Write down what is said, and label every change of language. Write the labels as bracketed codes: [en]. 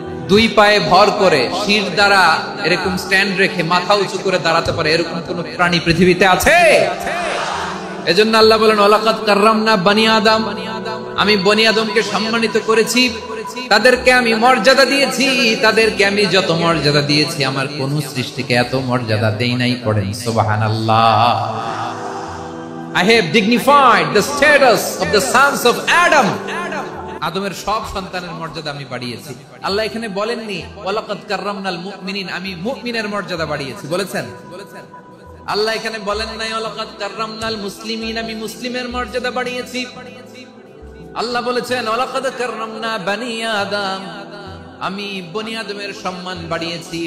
[bn] দুই পায়ে ভর করে শির দ্বারা এরকম স্ট্যান্ড রেখে মাথা উঁচু করে দাঁড়াতে পারে এরকম কোন প্রাণী পৃথিবীতে আছে? এজন্য আল্লাহ বলেন [ar] ওয়ালাকাদ কাররামনা বানি আদম, [bn] আমি বনি আদমকে সম্মানিত করেছি, তাদেরকে আমি মর্যাদা দিয়েছি। তাদেরকে আমি যত মর্যাদা দিয়েছি আমার কোন সৃষ্টিকে এত মর্যাদা দেই নাই। পড়েন সুবহানাল্লাহ। [en] I have dignified the status of the sons of Adam. [bn] আদমের সব সন্তানের মর্যাদা আমি বাড়িয়েছি। আল্লাহ এখানে বলেননি [ar] ওয়ালাকাদ কাররামনাল মুমিনিন, [bn] আমি মুমিনের মর্যাদা বাড়িয়েছি, বলেছেন? আল্লাহ এখানে বলেন নাই [ar] ওয়ালাকাদ কাররামনাল মুসলিমিন, [bn] আমি মুসলিমের মর্যাদা বাড়িয়েছি। আল্লাহ বলেছেন [ar] ওয়ালাকাদ কাররামনা বানি আদম, [bn] আমি বনি আদমের সম্মান বাড়িয়েছি।